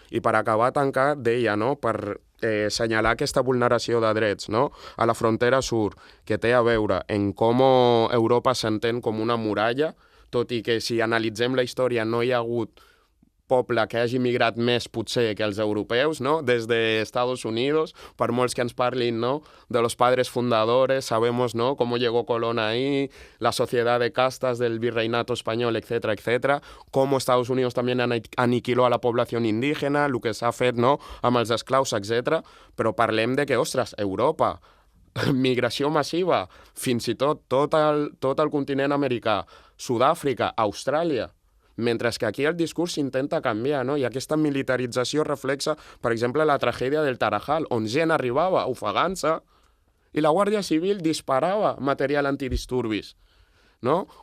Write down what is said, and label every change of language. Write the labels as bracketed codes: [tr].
[ca] I per acabar tancar, deia, no?, per assenyalar aquesta vulneració de drets, no?, a la frontera sud, que té a veure en com Europa s'entén com una muralla, tot i que si analitzem la història no hi ha hagut poble que hagi migrat més potser que els europeus, no? Des de Estados Unidos, per molts que ens parlin, ¿no? [es] De los padres fundadores, sabemos, ¿no? Cómo llegó Colón ahí, la sociedad de castas del virreinato español, etcétera, etcétera, cómo Estados Unidos también aniquiló a la población indígena, [ca] el que s'ha fet, no? Amb els esclaus, etcétera, però parlem de que, ostres, Europa, migració massiva, fins i tot el continent americà, Sud-àfrica, Austràlia, mentre que aquí el discurs s'intenta canviar, no? I aquesta militarització reflexa, per exemple, la tragèdia del Tarajal, on gent arribava ofegant-se i la Guàrdia Civil disparava material antidisturbis, no?